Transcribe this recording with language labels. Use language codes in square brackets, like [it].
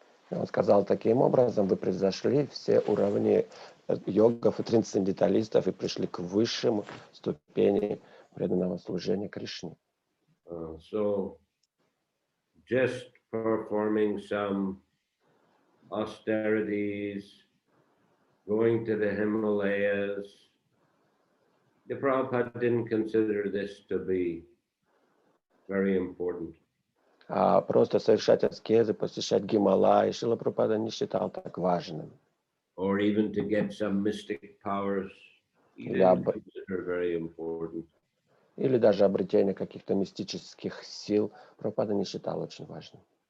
[ru] Он сказал, таким образом вы превзошли все уровни йогов и трансценденталистов и пришли к высшему ступени преданного служения Кришне. [en] So just performing some austerities, going to the Himalayas, the Prabhupada didn't consider this to be very important. [ru] Просто совершать аскезы, посещать Гималаи, Шрила Прабхупада не считал так важным. [en] Or even to get some mystic powers, he didn't consider very important. [ru] Или даже обретение каких-то мистических сил Прабхупада не считал очень важным.